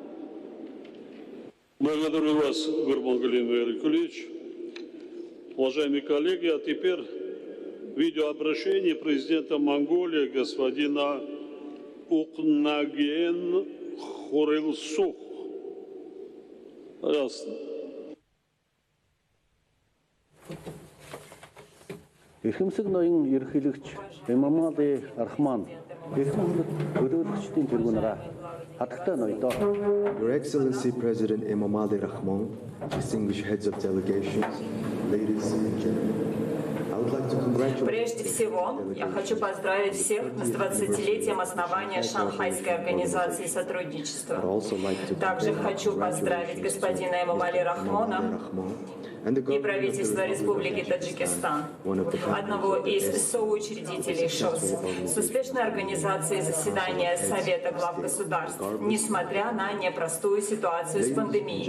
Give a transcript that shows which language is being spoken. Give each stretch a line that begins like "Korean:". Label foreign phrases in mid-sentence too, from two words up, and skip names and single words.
Russian: Благодарю вас, Гурбангалин Валерьевич. Уважаемые коллеги, а теперь видеообращение президента Монголии господина Укнаген Хурилсух. Пожалуйста.
Mongolian: Эрхэмсэг ноён ерөнхийлөгч Эмомали Рахмон эрхэм төлөөлөгчдийн тэргүүнээрээ хатагтай ноёдоо.
English: Your Excellency President Emomali Rahmon, distinguished heads of delegations, ladies and gentlemen.
Russian: Прежде всего, я хочу поздравить всех с 20-летием основания Шанхайской организации сотрудничества. Также хочу поздравить господина Эмомали Рахмона и правительство Республики Таджикистан, одного из соучредителей ШОС, с успешной организацией заседания Совета глав государств, несмотря на непростую ситуацию с пандемией.